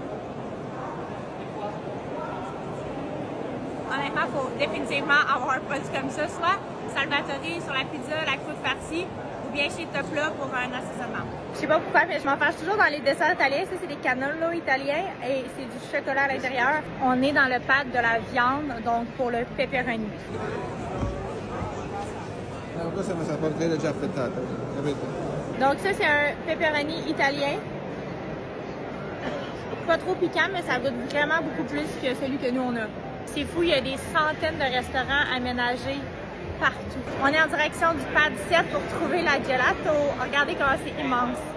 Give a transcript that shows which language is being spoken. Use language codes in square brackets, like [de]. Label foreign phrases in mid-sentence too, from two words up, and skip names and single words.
[fr] Honnêtement, il faut définitivement avoir un produit comme ça, soit Salvatore sur la pizza, la croûte farcie, ou bien chez Topla pour un assaisonnement. Je sais pas pourquoi, mais je m'en fâche toujours dans les desserts italiens. Ça, c'est des cannoli italiens et c'est du chocolat à l'intérieur. On est dans le pad de la viande, donc pour le pepperoni. [it] Questa è una saporita già affettata, capito? [fr] Donc ça, c'est un pepperoni italien. Pas trop piquant, mais ça goûte vraiment beaucoup plus que celui que nous, on a. C'est fou, il y a des centaines de restaurants aménagés partout. On est en direction du pad 7 pour trouver la gelato. Regardez comment c'est immense.